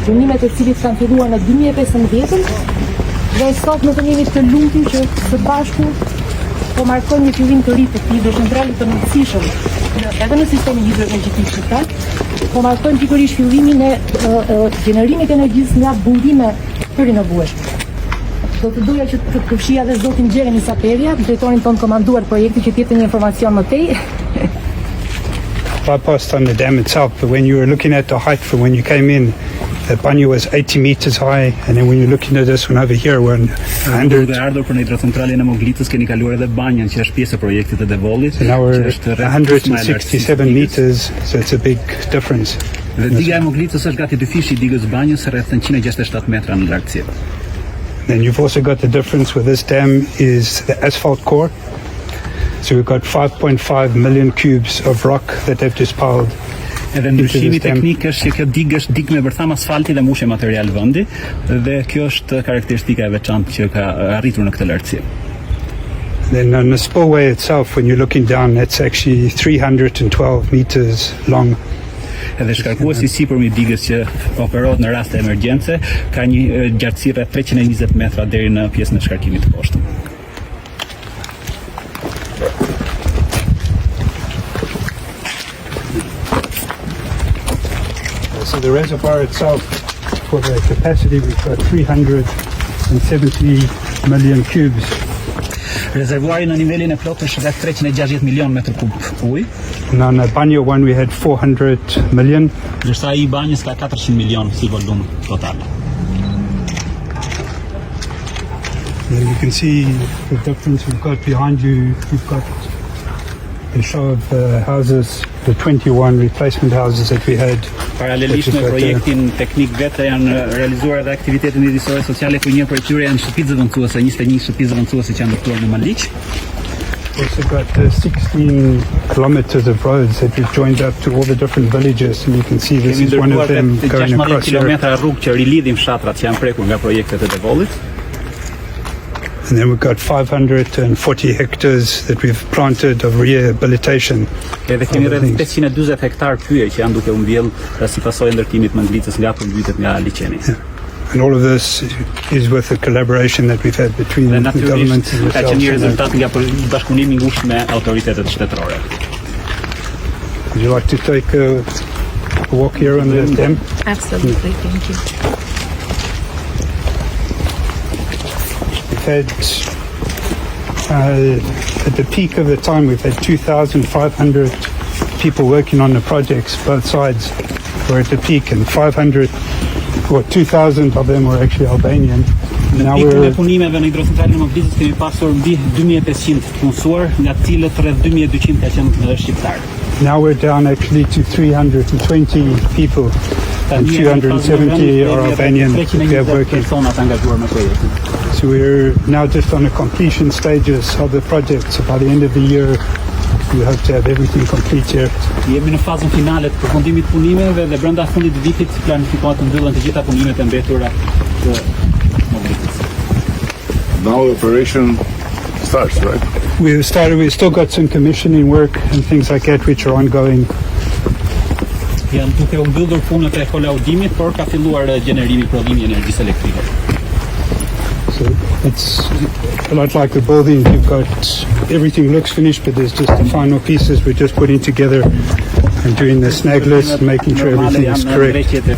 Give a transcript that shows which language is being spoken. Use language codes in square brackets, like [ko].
[sq] Punimet e cilit kanë filluar në 2015 dhe sot ne jemi të lumtur që së bashku po markojmë një fillim të ri të hidrocentralit të rëndësishëm edhe në sistemin hidroenergjetik shqiptar, po markojmë pikërisht fillimin e gjenerimit të energjisë nga burime të rinovueshme. Do të doja që të përfshija dhe zotin Jeremy Saperia, drejtorin tonë komanduar projekti, që t'jepte një informacion më tej. [en] Bypassed on the dam itself, but when you were looking at the height from when you came in, the banyo was 80 meters high, and then when you're looking at this one over here, we're 100. [sq] Dhe ardhur për në hidrocentralin e Moglicës keni kaluar edhe banjën që është pjesë e projektit të Devollit. [en] So now we're 167 meters, so it's a big difference. [sq] Dhe diga e Moglicës është gati dyfishi i digës banjës rreth 167 metra në lartësi. [en] Then you've also got the difference with this dam is the asphalt core. So we've got 5.5 million cubes of rock that they've just piled. [sq] Edhe ndryshimi teknik është që kjo digë është digë me bërtham asfalti dhe mushe material vendi, dhe kjo është karakteristika e veçantë që ka arritur në këtë lartësi. [en] Then on the spillway itself, when you're looking down, it's actually 312 meters long. [sq] Edhe shkarkuesi sipërmi digës që operohet në raste emergjence ka një gjartësi rreth 320 metra deri në pjesën e shkarkimit të poshtëm. [en] So the reservoir itself, for the capacity, we've got 370 million cubes. [sq] Rezervuari në nivelin e plotë është rreth 360 milion metër kub ujë. [en] And on the banyo one we had 400 million. [sq] Ndërsa ai i banjës ka 400 milion si volum total. [en] And you can see the difference we've got behind you. We've got a show of the houses, the 21 replacement houses that we had. [sq] Paralelisht me projektin teknik vetë janë realizuar edhe aktivitete mjedisore sociale, ku një prej tyre janë shtëpi zëvendësuese, 21 shtëpi zëvendësuese që janë ndërtuar në Moglicë. [en] Also got 16 kilometers of roads that we've joined up to all the different villages, and you can see this is one of them going across here. [sq] Kilometra rrugë që rilidhin fshatrat që janë prekur nga projektet e Devollit. [en] And then we've got 540 hectares that we've planted of rehabilitation. [sq] Edhe kemi rreth 540 hektar pyje që janë duke u mbjell si pasojë ndërtimit të Moglicës nga përmbytet nga liçeni. [en] And all of this is with the collaboration that we've had between the government and [sq] ka qenë një [en] yourselves. [sq] rezultat nga bashkëpunimi i ngushtë me autoritetet shtetërore. [en] Would you like to take a walk here on the dam? Absolutely, thank you. We've had, at the peak of the time, we've had 2,500 people working on the projects, both sides were at the peak, and 500 or 2,000 of them were actually Albanian. [sq] Në pikën e punimeve në hidrocentralin e Moglicës kemi pasur mbi 2500 punësuar, nga të cilët rreth 2200 ka qenë shqiptar. [en] Now we're down actually to 320 people, and 270 are Albanian we have working. So we're now just on the completion stages of the project. So by the end of the year, we hope to have everything complete here. [sq] Jemi në fazën finale të përfundimit të punimeve dhe brenda fundit të vitit planifikohet të mbyllen të gjitha punimet e mbetura të Moglicës. [en] Now the operation starts, right? We've still got some commissioning work and things like that which are ongoing. [sq] Janë duke u mbyllur punët e kolaudimit, por ka filluar gjenerimi prodhimi i energjisë elektrike. [en] So it's a lot like the building. You've got everything looks finished, but there's just the final pieces we're just putting together and doing the snag list, making sure everything is correct.